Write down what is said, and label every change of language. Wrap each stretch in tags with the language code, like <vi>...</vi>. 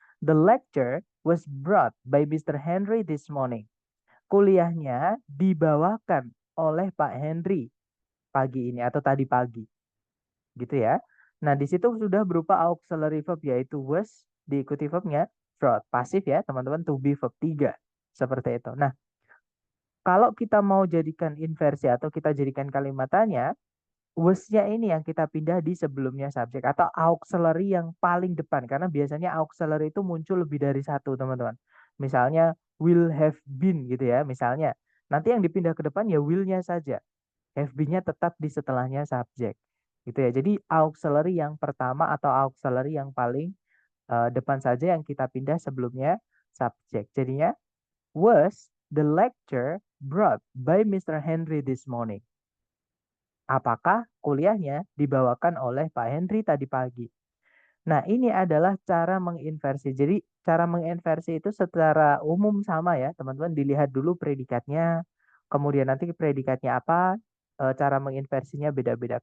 <en>The lecture was brought by Mr. Henry this morning.</en> <id>Kuliahnya dibawakan oleh Pak Henry pagi ini atau tadi pagi, gitu ya. Nah, di situ sudah berupa auxiliary verb yaitu was diikuti verbnya brought, pasif ya, teman-teman, to be verb 3. Seperti itu. Nah, kalau kita mau jadikan inversi atau kita jadikan kalimat tanya, was-nya ini yang kita pindah di sebelumnya subjek atau auxiliary yang paling depan karena biasanya auxiliary itu muncul lebih dari satu teman-teman. Misalnya will have been gitu ya misalnya. Nanti yang dipindah ke depan ya will-nya saja. Have been-nya tetap di setelahnya subjek. Gitu ya. Jadi auxiliary yang pertama atau auxiliary yang paling depan saja yang kita pindah sebelumnya subjek. Jadinya</id> <en>was the lecture brought by Mr. Henry this morning.</en> <id>Apakah kuliahnya dibawakan oleh Pak Henry tadi pagi? Nah, ini adalah cara menginversi. Jadi, cara menginversi itu secara umum sama ya, teman-teman. Dilihat dulu predikatnya, kemudian nanti predikatnya apa, cara menginversinya beda-beda.</id>